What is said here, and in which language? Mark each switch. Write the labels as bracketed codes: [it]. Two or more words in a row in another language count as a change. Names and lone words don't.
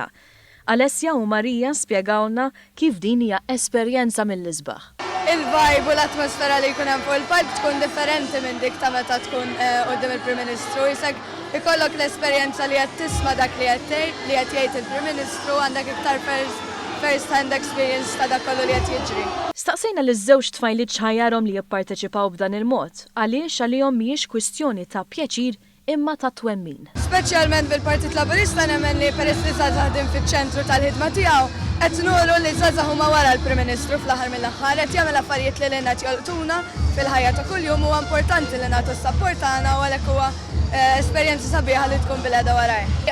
[mt] Alessia u Marija spjegawlna kif din hija esperjenza mill-isbaħ. Il-vibe u l-atmosfera li jkun hemm fuq il-palk tkun differenti minn dik ta' meta tkun quddiem il-Prim Ministru. Jisek ikollok l-esperjenza li qed tisma' dak li qed jgħid il-Prim Ministru għandek iktar [en] first-hand experience [mt] ta' dak kollu li qed jiġri. Staqsejna liż-żewġ tfajliet xħajjarhom li jipparteċipaw b'dan il-mod, għaliex għalihom mhijiex kwistjoni ta' pjaċir imma ta' twemmin. Speċjalment bil-Partit Laburista nemmen li peress li żgħażagħ din fiċ-ċentru tal-ħidma tiegħu qed nuru li żgħażagħ huma wara l-Prim Ministru fl-aħħar mill-aħħar qed jagħmel affarijiet li lilna jolqtuna fil-ħajja ta' kuljum huwa importanti li nagħtu s-sapport tagħna u għalhekk huwa esperjenza sabiħa li tkun bil-għeda waraj.